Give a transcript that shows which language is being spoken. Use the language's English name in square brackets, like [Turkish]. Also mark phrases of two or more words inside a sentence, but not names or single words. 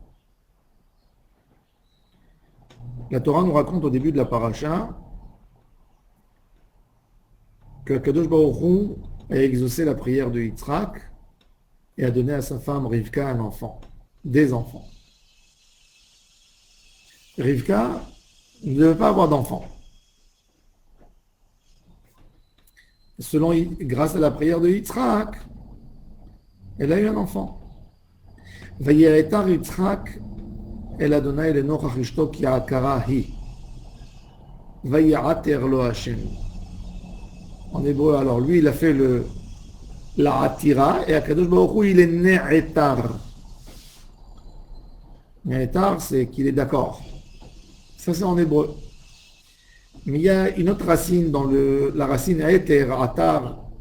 [French] La Torah nous raconte au début de la paracha que [Hebrew] קדוש ברוך הוא [French] a exaucé la prière de Yitzhak et a donné à sa femme Rivka un enfant, des enfants. Rivka ne devait pas avoir d'enfant. Grâce à la prière de Yitzhak, elle a eu un enfant. [Hebrew] ויעתר יצחק לה' לנכח אשתו כי עקרה היא. ויעתר לו ה. [French] En hébreu, alors lui, il a fait la atira et [Hebrew] הקדוש ברוך הוא, [French] il est ne'etar. Ne'etar, c'est qu'il est d'accord. Ça, c'est en hébreu. Mais il y a une autre racine dans la racine éter, atar.